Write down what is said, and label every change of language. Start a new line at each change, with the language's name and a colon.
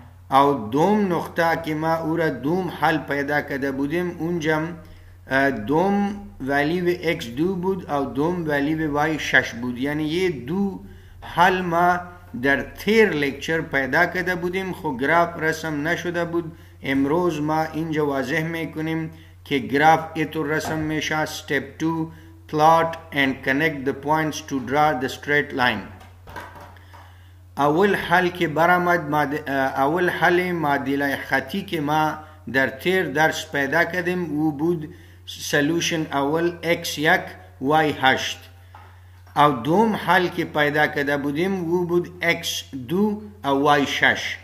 Persian: او دوم نقطه که ما او را دوم حل پیدا کرده بودیم، اونجا دوم ولیو x2 بود او دوم ولیو y6 بود. یعنی یه دو حل ما در تیر لیکچر پیدا کرده بودیم خو گراف رسم نشده بود. امروز ما اینجا واضح میکنیم که گراف ایطور رسم میشه.
English: step 2 plot and connect the points to draw the straight line.
Persian: اول حل که برآمد اول حل معادله خطی که ما در تیر درس پیدا کردیم او بود سلوشن اول x1 y8. او دوم حل که پیدا کرده بودیم او بود x2 او y6.